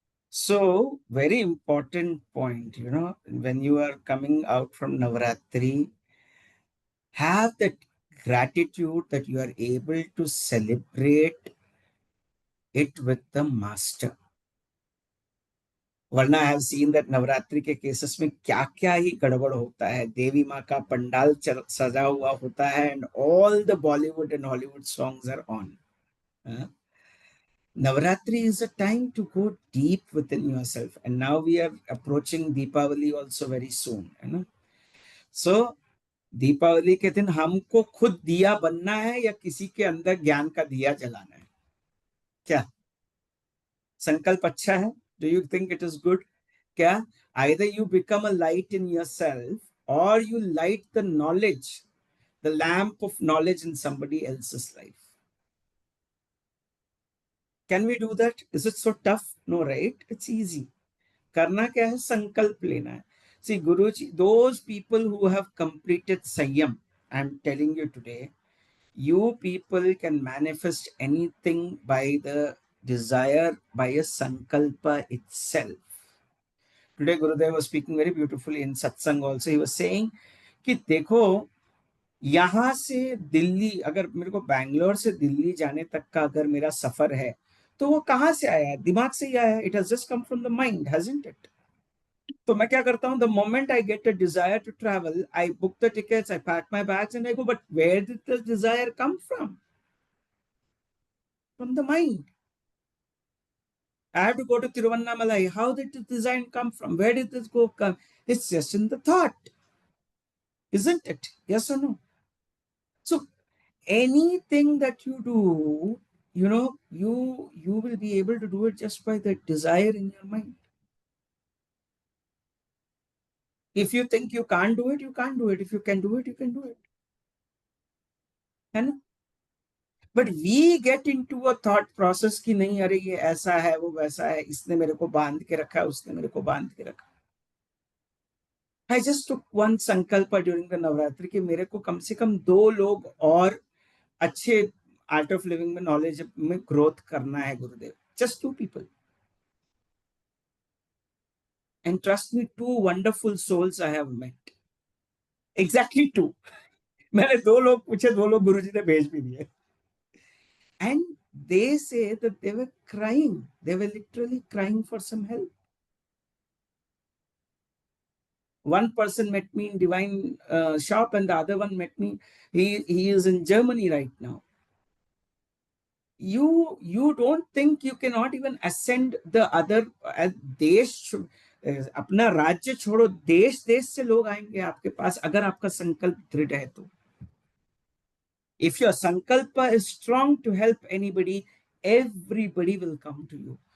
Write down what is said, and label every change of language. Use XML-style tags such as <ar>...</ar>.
<en>So, very important point, when you are coming out from Navratri, have that gratitude that you are able to celebrate it with the master.</en> <hi>वरना</hi> <en>I have seen that</en> <hi>Navratri के cases में क्या क्या ही गड़बड़ होता है. देवी माँ का पंडाल सजा हुआ होता है</hi> <en>And all the Bollywood and Hollywood songs are on. Navratri is a time to go deep within yourself, and now we are approaching Deepavali also very soon,</en> <hi>है ना. So दीपावली के दिन हमको खुद दिया बनना है या किसी के अंदर ज्ञान का दिया जलाना है? क्या संकल्प अच्छा है?</hi> <en>Do you think it is good? क्या either you become a light in yourself or you light the knowledge, the lamp of knowledge in somebody else's life. Can we do that? Is it so tough? No, right? It's easy.</en> <hi>करना क्या है? संकल्प लेना है.</hi> <en>See, Guruji, those people who have completed Sanyam, I'm telling you today, you people can manifest anything by the desire, by a sankalpa itself. Today, Gurudev was speaking very beautifully in Satsang also. He was saying</en> <hi>कि देखो, यहां से दिल्ली, अगर मेरे को बैंगलोर से दिल्ली जाने तक का अगर मेरा सफर है, तो वो कहाँ से आया है? दिमाग से ही आया है.</hi> <en>It has just come from the mind, hasn't it?</en> <hi>तो मैं क्या करता हूँ?</hi> <en>The moment I get a desire to travel, I book the tickets, I pack my bags and I go. But where did the desire come from? From the mind. I have to go to Tiruvannamalai. How did the design come from? Where did this go come? It's just in the thought, isn't it? Yes or no? So anything that you do, you will be able to do it just by the desire in your mind. If you think you can't do it, you can't do it. If you can do it, you can do it.</en> <hi>है ना?</hi> <en>But we get into a thought process</en> <hi>कि नहीं, अरे ये ऐसा है, वो वैसा है, इसने मेरे को बांध के रखा है, उसने मेरे को बांध के रखा.</hi> <en>I just took one</en> <hi>संकल्प</hi> <en>during the</en> <hi>नवरात्रि कि मेरे को कम से कम 2 लोग और अच्छे आर्ट ऑफ लिविंग में, नॉलेज में ग्रोथ करना है गुरुदेव.</hi> <en>Just 2 people. And trust me, 2 wonderful souls I have met. Exactly 2.</en> <hi>मैंने 2 लोग पूछे, 2 लोग गुरुजी ने भेज भी दिए.</hi> <en>And they say that they were crying. They were literally crying for some help. One person met me in Divine Shop, and the other one met me. He is in Germany right now. You don't think you cannot even ascend the other</en> <hi>देश, अपना राज्य छोड़ो, देश देश से लोग आएंगे आपके पास अगर आपका संकल्प दृढ़ है तो.</hi> <en>If your sankalpa is strong to help anybody, everybody will come to you.</en>